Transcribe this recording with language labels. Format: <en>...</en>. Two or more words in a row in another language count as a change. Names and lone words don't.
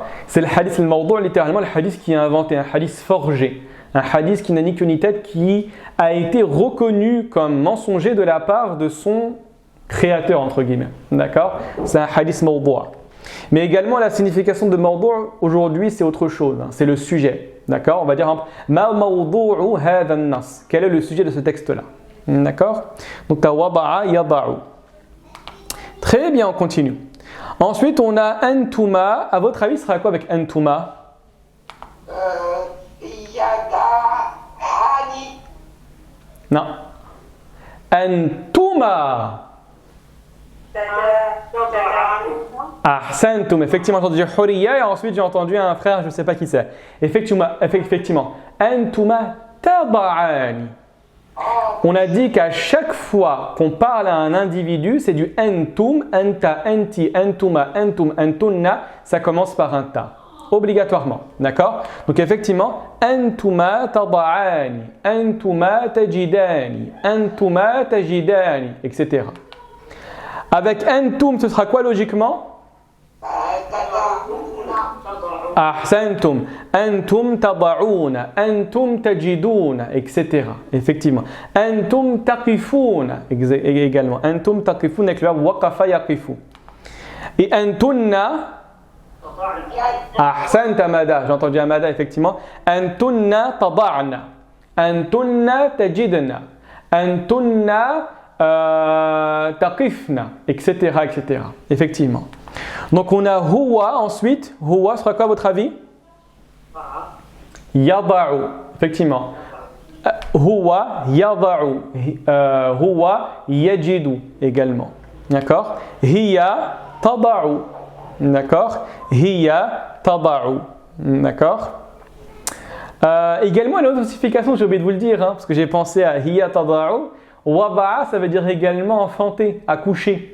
<fr>C'est le</fr> <ar>حديث الموضوع',</ar> <fr>littéralement le hadith qui est inventé, un hadith forgé. Un hadith qui n'a ni queue ni tête, qui a été reconnu comme mensonger de la part de son créateur, entre guillemets. D'accord? C'est un</fr> <ar>حديث موضوع'.</ar> <fr>Mais également la signification de mawdu' aujourd'hui c'est autre chose, hein, c'est le sujet. D'accord? On va dire</fr> <ar>ما موضوع هذا النص.</ar> <fr>Quel est le sujet de ce texte-là? D'accord? Donc</fr> <ar>تواضع يضع.</ar> <fr>Très bien, on continue. Ensuite, on a antuma. À votre avis, ce sera quoi avec antuma?</fr> <ar>Yada'ani.</ar> <fr>Non. Antuma.</fr> <ar>Ahsantum.</ar> <fr>Effectivement, j'ai entendu huriya et ensuite j'ai entendu un frère, je ne sais pas qui c'est.</fr> <ar>Effectivement. أنتما تضعان.</ar> <fr>On a dit qu'à chaque fois qu'on parle à un individu, c'est du</fr> <ar>أنتم، أنت، أنتِ، أنتما، أنتم، أنتن,</ar> <fr>ça commence par un ta, obligatoirement, d'accord? Donc effectivement,</fr> <ar>أنتما تضعان، أنتما تجدان، أنتما تجدان,</ar> <fr>etc. Avec antum, ce sera quoi logiquement?</fr> <ar>أحسنتم، أنتم تضعون، أنتم تجدون,</ar> <fr>etc. Effectivement.</fr> <ar>أنتم تقفون, également. أنتم تقفون</ar> <fr>avec le verbe</fr> <ar>وقف يقف.</ar> <fr>Et antunna, ahsanta Amada, j'ai entendu Amada, effectivement.</fr> <ar>أنتن تضعن، أنتن تجدن، أنتن تقفن,</ar> <fr>etc., etc. Effectivement. Donc on a huwa ensuite. Huwa sera quoi à votre avis?</fr> <ar>Yada'u. Effectivement. هو يضع. هو يجد également. D'accord? هي تضع. D'accord? هي تضع. D'accord?</ar> <fr>Également, une autre signification, j'ai oublié de vous le dire, hein, parce que j'ai pensé à</fr> <ar>هي تضع.</ar> <fr>Wada'a, ça veut dire également enfanter, accoucher.</fr>